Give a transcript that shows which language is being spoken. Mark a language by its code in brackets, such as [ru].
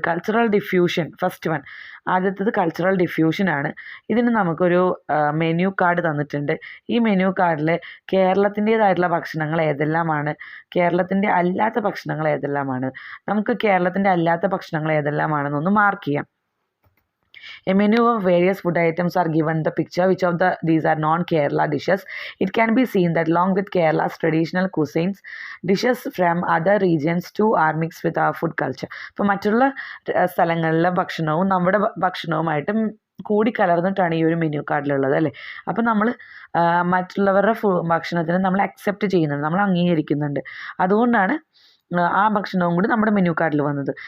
[en] Cultural diffusion first one. [ml] ആദ്യത്തേത് cultural ഡിഫ്യൂഷനാണ്. ഇതിന് നമുക്കൊരു മെനു കാർഡ് തന്നിട്ടുണ്ട്. ഈ മെനു കാർഡിൽ കേരളത്തിൻ്റേതായിട്ടുള്ള ഭക്ഷണങ്ങൾ ഏതെല്ലാമാണ്, കേരളത്തിൻ്റെ അല്ലാത്ത ഭക്ഷണങ്ങൾ ഏതെല്ലാമാണ്, നമുക്ക് കേരളത്തിൻ്റെ അല്ലാത്ത ഭക്ഷണങ്ങൾ ഏതെല്ലാമാണെന്നൊന്ന് മാർക്ക് ചെയ്യാം. [en] A menu of various food items are given the picture. Which of these are non-Kerala dishes? It can be seen that along with Kerala's traditional cuisines, dishes from other regions too are mixed with our food culture. [ml] ഇപ്പോൾ മറ്റുള്ള സ്ഥലങ്ങളിലെ ഭക്ഷണവും നമ്മുടെ ഭക്ഷണവുമായിട്ടും കൂടിക്കലർന്നിട്ടാണ് ഈ ഒരു menu കാർഡിലുള്ളത് അല്ലേ. അപ്പം നമ്മൾ മറ്റുള്ളവരുടെ ഭക്ഷണത്തിന് നമ്മൾ അക്സെപ്റ്റ് ചെയ്യുന്നുണ്ട്, നമ്മൾ അംഗീകരിക്കുന്നുണ്ട്. അതുകൊണ്ടാണ് ആ ഭക്ഷണവും കൂടി നമ്മുടെ മെനു കാർഡിൽ വന്നത്.